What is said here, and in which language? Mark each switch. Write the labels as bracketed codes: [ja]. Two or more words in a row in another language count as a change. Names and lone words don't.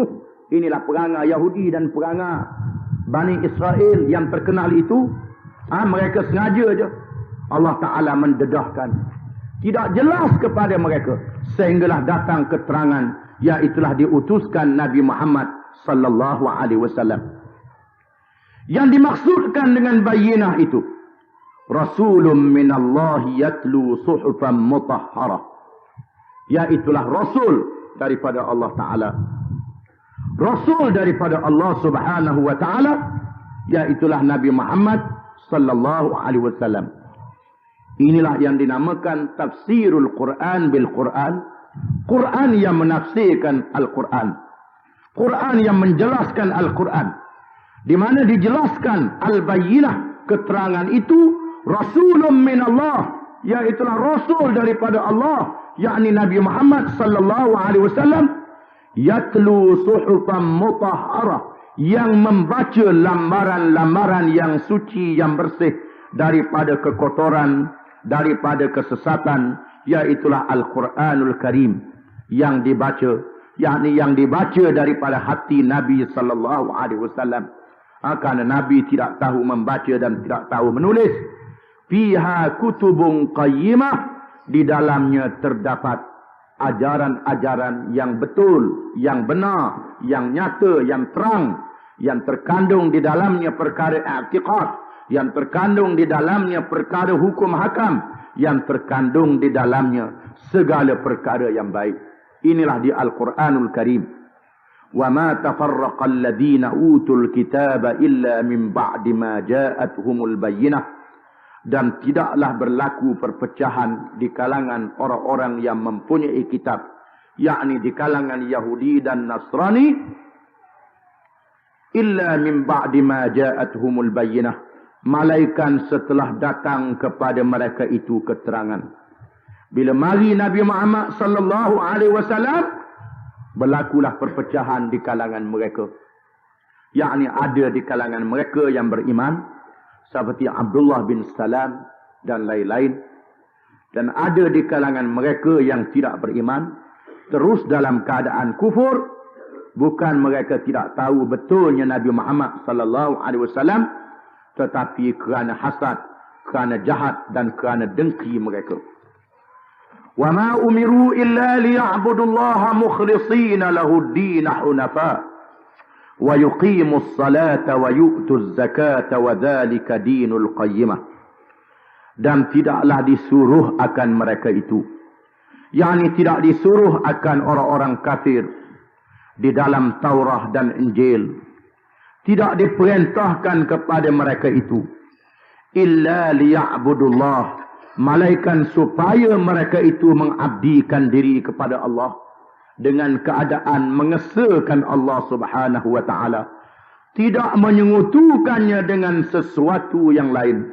[ms] Inilah perangai Yahudi dan perangai Bani Israel yang terkenal itu. Mereka sengaja je. Allah Ta'ala mendedahkan. Tidak jelas kepada mereka. Sehinggalah datang keterangan. Iaitulah diutuskan Nabi Muhammad [ar] صلى الله عليه وسلم. [ms] Yang dimaksudkan dengan bayyinah itu, [ar] رسول من الله يتلو صحفا مطهرة. [ms] Iaitulah Rasul daripada Allah Ta'ala. Rasul daripada Allah [ar] سبحانه وتعالى. [ms] Iaitulah Nabi Muhammad [ar] صلى الله عليه وسلم. [ms] Inilah yang dinamakan [ar] تفسير القرآن بالقرآن. [ms] Quran yang menafsirkan Al-Quran. Quran yang menjelaskan Al-Quran. Di mana dijelaskan al-bayyinah, keterangan itu [ar] رسول من الله, [ms] iaitulah Rasul daripada Allah, yakni Nabi Muhammad [ar] صلى الله عليه وسلم, يتلو صحفا مطهرة, [ms] yang membaca lambaran-lambaran yang suci, yang bersih daripada kekotoran, daripada kesesatan, iaitulah Al-Quranul Karim yang dibaca, yakni yang dibaca daripada hati Nabi [ar] صلى الله عليه وسلم. [ms] Kerana Nabi tidak tahu membaca dan tidak tahu menulis. [ar] فيها كتب قيمة, [ms] di dalamnya terdapat ajaran-ajaran yang betul, yang benar, yang nyata, yang terang, yang terkandung di dalamnya perkara i'tiqad, yang terkandung di dalamnya perkara hukum hakam, yang terkandung di dalamnya segala perkara yang baik. Inilah di Al-Quranul Karim. [ar] وَمَا تَفَرَّقَ الَّذِينَ أُوتُوا الْكِتَابَ إِلَّا مِنْ بَعْدِ مَا جَاءَتْهُمُ الْبَيِّنَةُ. [ms] Dan tidaklah berlaku perpecahan di kalangan orang-orang yang mempunyai kitab, yakni di kalangan Yahudi dan Nasrani, [ar] إلا من بعد ما جاءتهم البينة, [ms] malaikat setelah datang kepada mereka itu keterangan. Bila mari Nabi Muhammad [ar] صلى الله عليه وسلم, [ms] berlakulah perpecahan di kalangan mereka, yakni ada di kalangan mereka yang beriman seperti Abdullah bin Salam dan lain-lain, dan ada di kalangan mereka yang tidak beriman terus dalam keadaan kufur. Bukan mereka tidak tahu betulnya Nabi Muhammad [ar] صلى الله عليه وسلم, [ms] tetapi kerana hasad, kerana jahat dan kerana dengki mereka. [ar] وما أمروا إلا ليعبدوا الله مخلصين له الدين حنفاء ويقيموا الصلاة ويؤتوا الزكاة وذلك دين القيمة. [ms] Dan tidaklah disuruh akan mereka itu, yakni tidak disuruh akan orang-orang kafir di dalam Taurah dan Injil, tidak diperintahkan kepada mereka itu [ar] إلا ليعبدوا الله, [ms] malaikat supaya mereka itu mengabdikan diri kepada Allah dengan keadaan mengesahkan Allah [ar] سبحانه وتعالى, [ms] tidak menyekutukannya dengan sesuatu yang lain.